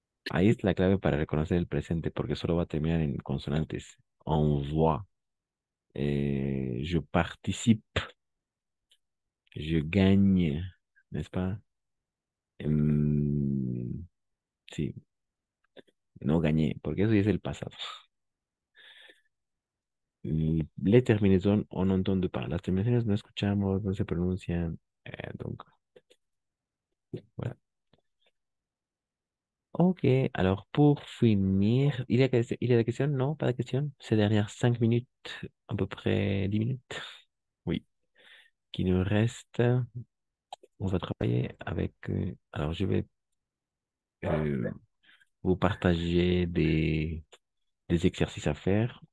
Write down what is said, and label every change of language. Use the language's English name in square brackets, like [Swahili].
[Spanish] Ahí es la clave para reconocer el presente, porque solo va a terminar en consonantes. [French] On voit. Je participe. Je gagne. N'est-ce pas? [Spanish] Hum, sí, no gané, porque eso ya es el pasado. [French] Les terminaisons, on n'entend pas. [Spanish] Las terminaciones no escuchamos, no se pronuncian. [French] Donc, voilà. Ok, alors pour finir, il y a des questions? Non, pas de questions? Ces dernières 5 minutes, à peu près 10 minutes. Oui, qui nous reste. On va travailler avec. Alors, je vais euh, vous partager des exercices à faire.